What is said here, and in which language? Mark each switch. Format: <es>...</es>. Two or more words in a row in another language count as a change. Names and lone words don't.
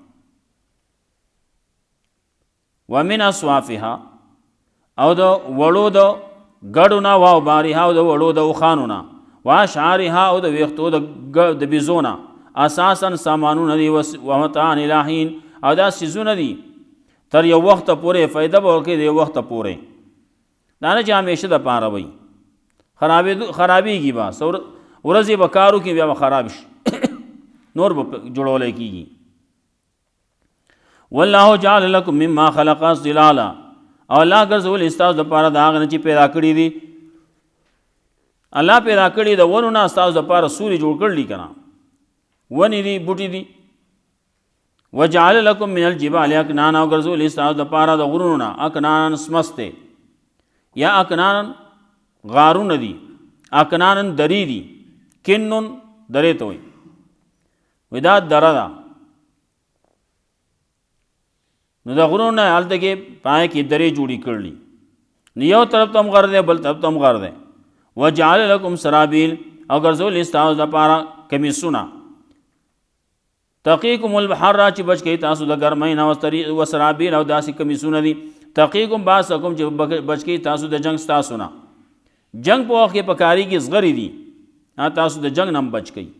<ar>ومن اصوافها</ar> <ps>او د وړو د ګډو نه</ps> <ar>و اوبارها</ar> <ps>او د وړو د اوښانو نه واشعارها او د ویښتو د بیزو نه اساسا سامانونه دي</ps> <ar>ومتاعا الی حین</ar> <ps>او دا څیزونه دي تر یو وخته پورې فایده به ورکوي د یو وخته پورې دا نه چې همیشه دپاره وي خرابېږي به ورځې به کار وکړي بیا به خراب شي نور به جوړولی کېږي.</ps> <ar>والله جعل لكم مما خلق ظلالا</ar> <ps>او الله ګرځولي ستاسو دپاره د هغه نه چې پیدا کړي دي الله پیدا کړي د ونو نه ستاسو دپاره سوري جوړ کړلي که نه ونې دي بوټي دي.</ps> <ar>وجعل لكم من الجبال اکنانا</ar> <ps>او ګرځولي ستاسو دپاره د غرونو نه اکنانا سمستې یا اکنانا غارونه دي اکنانا درې دي کنن درې ته وایي وایي دا دره ده نو د غرونو نه هلته کې پای کې درې جوړې کړلي نو یو طرف ته هم غر دی بل طرف ته هم غر دی.</ps> <ar>وجعل لكم سرابیل</ar> <ps>او ګرځولي ستاسو دپاره کمیسونه</ps> <ar>تقیکم البحر</ar> <ps>چې بچ کوي تاسو د ګرمۍ نه</ps> <ar>و سرابیل</ar> <ps>او داسې کمیسونه دي</ps> <ar>تقیکم باسکم</ar> <ps>چې بچ کوي تاسو د جنګ ستاسو نه جنګ په وخت کې په کاري کې زغرې دي تاسو د جنګ نه هم بچ کوي.</ps>